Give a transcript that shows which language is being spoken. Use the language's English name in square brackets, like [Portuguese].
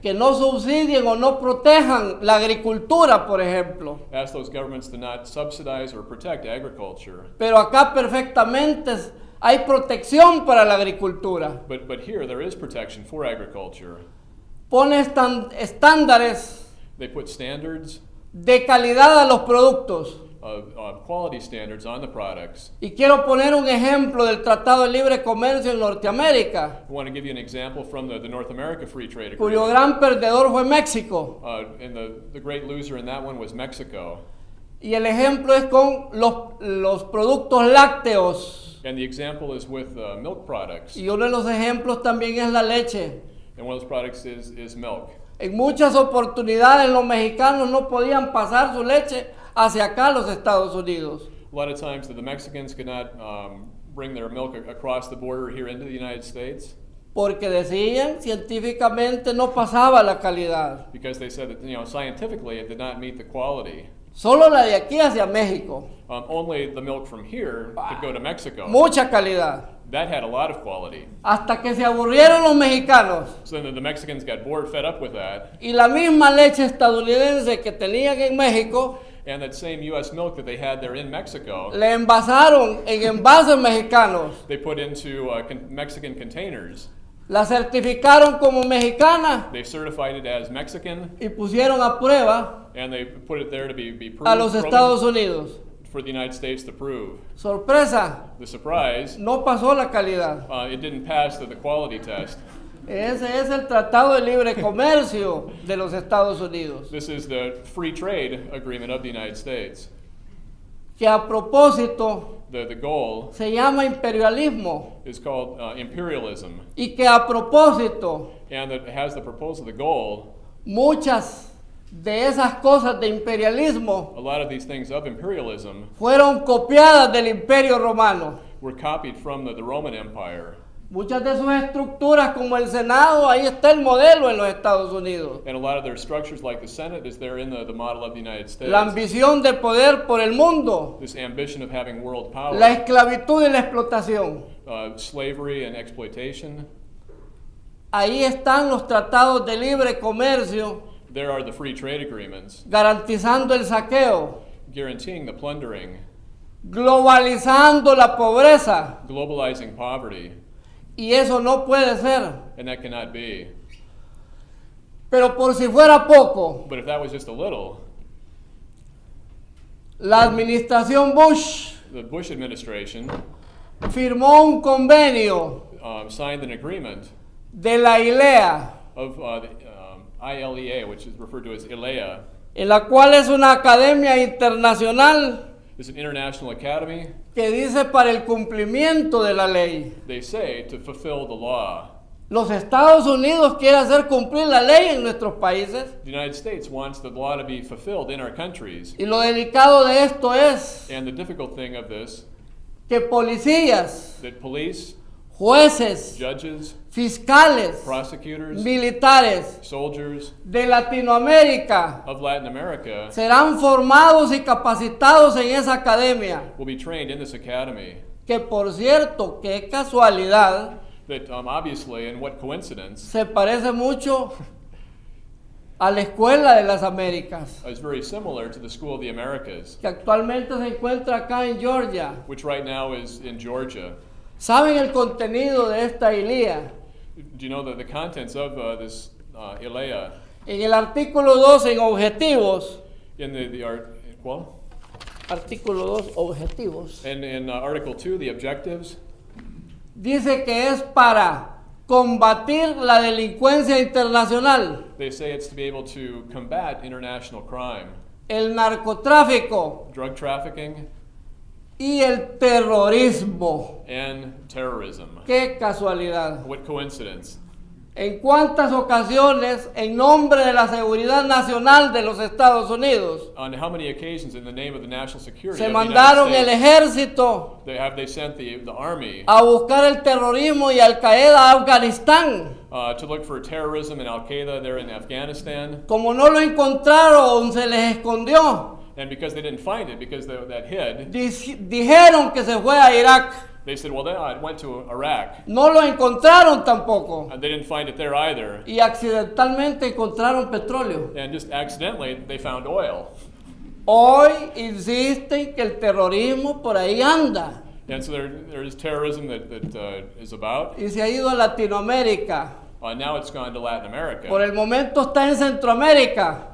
[Spanish] que no subsidien o no protejan la agricultura, por ejemplo. [English] asked those governments to not subsidize or protect agriculture. [Spanish] Pero acá perfectamente hay protección para la agricultura. [English] But here there is protection for agriculture. [Spanish] Pone estándares [English] They put standards, [Spanish] de calidad a los productos. [English] quality standards on the products. [Spanish] Y quiero poner un ejemplo del Tratado de Libre Comercio en Norteamérica, [English] I want to give you an example from the North America Free Trade [Spanish] cuyo [English] Agreement. [Spanish] gran perdedor fue México. [English] And the great loser in that one was Mexico. [Spanish] Y el ejemplo es con los productos lácteos. [English] And the example is with milk products. [Spanish] Y uno de los ejemplos también es la leche. [English] And one of those products is milk. [Spanish] En muchas oportunidades los mexicanos no podían pasar su leche hacia acá, los Estados Unidos. [English] A lot of times the Mexicans could not bring their milk across the border here into the United States [Spanish] Porque decían, científicamente no pasaba la calidad. [English] because they said that, you know, scientifically it did not meet the quality. [Spanish] Solo la de aquí hacia México. [English] Only the milk from here could go to Mexico. [Spanish] Mucha calidad. [English] That had a lot of quality. [Spanish] Hasta que se aburrieron los mexicanos. [English] So then the Mexicans got bored, fed up with that, [Spanish] Y la misma leche estadounidense que tenían en México, [English] and that same U.S. milk that they had there in Mexico, [Spanish] le envasaron en envases mexicanos. [English] they put into Mexican containers. [Spanish] La certificaron como mexicana [English] They certified it as Mexican, [Spanish] y pusieron a prueba [English] and they put it there to be [Spanish] a los [English] proven [Spanish] Estados Unidos. [English] for the United States to prove. [Spanish] Sorpresa, [English] The surprise, [Spanish] no pasó la calidad. [English] it didn't pass the quality test. [Spanish] Ese es el Tratado de Libre Comercio de los Estados Unidos. [English] This is the free trade agreement of the United States. [Spanish] Que a propósito [English] The goal [Spanish] se llama imperialismo. [English] is called imperialism, [Spanish] Y que a propósito [English] and it has the proposal, the goal, [Spanish] muchas de esas cosas de imperialismo [English] a lot of these things of imperialism [Spanish] fueron copiadas del Imperio Romano. [English] were copied from the Roman Empire. [Spanish] Muchas de sus estructuras, como el Senado, ahí está el modelo en los Estados Unidos. [English] And a lot of their structures, like the Senate, is there in the model of the United States. [Spanish] La ambición de poder por el mundo, [English] This ambition of having world power, [Spanish] la esclavitud y la explotación. [English] slavery and exploitation. [Spanish] Ahí están los tratados de libre comercio [English] There are the free trade agreements [Spanish] garantizando el saqueo, [English] guaranteeing the plundering, [Spanish] globalizando la pobreza. [English] globalizing poverty, [Spanish] Y eso no puede ser. [English] and that cannot be. [Spanish] Pero por si fuera poco, [English] But if that was just a little, [Spanish] la administración Bush [English] the Bush administration [Spanish] firmó un convenio [English] signed an agreement [Spanish] de la ILEA, [English] of the ILEA, which is referred to as ILEA. [Spanish] en la cual es una academia internacional [English] It's an international academy. [Spanish] que dice para el cumplimiento de la ley. [English] They say to fulfill the law. [Spanish] Los Estados Unidos quieren hacer cumplir la ley en nuestros países. [English] The United States wants the law to be fulfilled in our countries. [Spanish] Y lo delicado de esto es [English] And the difficult thing of this, [Spanish] que policías, [English] that police, [Spanish] jueces, [English] judges, [Spanish] fiscales, [English] prosecutors, [Spanish] militares [English] soldiers [Spanish] de Latinoamérica [English] of Latin America [Spanish] serán formados y capacitados en esa academia. [English] will be trained in this academy. [Spanish] Que por cierto, qué casualidad, [English] That obviously, and what coincidence, [Spanish] se parece mucho a la Escuela de las Américas, [English] is very similar to the School of the Americas, [Spanish] que actualmente se encuentra acá en Georgia. [English] which right now is in Georgia. [Spanish] ¿Saben el contenido de esta ILEA? [English] Do you know the contents of this ILEA? [Spanish] En el artículo 2, en objetivos, [English] In [Spanish] ¿cuál? artículo 2, objetivos, [English] In Article 2, the objectives, [Spanish] dice que es para combatir la delincuencia internacional, [English] they say it's to be able to combat international crime, [Spanish] el narcotráfico [English] drug trafficking, [Spanish] y el terrorismo. [English] and terrorism. [Spanish] ¡Qué casualidad! [English] What coincidence? [Spanish] ¿En cuántas ocasiones, en nombre de la seguridad nacional de los Estados Unidos, [English] On how many occasions, in the name of the national security [Spanish] se [English] of the United [Spanish] mandaron el [English] States, [Spanish] ejército [English] they sent the army [Spanish] a buscar el terrorismo y Al Qaeda a Afganistán? [English] to look for terrorism and Al Qaeda there in Afghanistan? [Spanish] Como no lo encontraron, se les escondió. [English] And because they didn't find it, because that hid, [Spanish] Dijeron que se fue a Irak. [English] they said, well, it went to Iraq. [Spanish] No lo encontraron tampoco. [English] And they didn't find it there either. [Spanish] Y accidentalmente encontraron petróleo. [English] And just accidentally, they found oil. [Spanish] Hoy insisten que el terrorismo por ahí anda. [English] And so there is terrorism that is about. [Spanish] Y se ha ido a Latinoamérica. [English] Now it's gone to Latin America. [Spanish] Por el momento está en Centroamérica.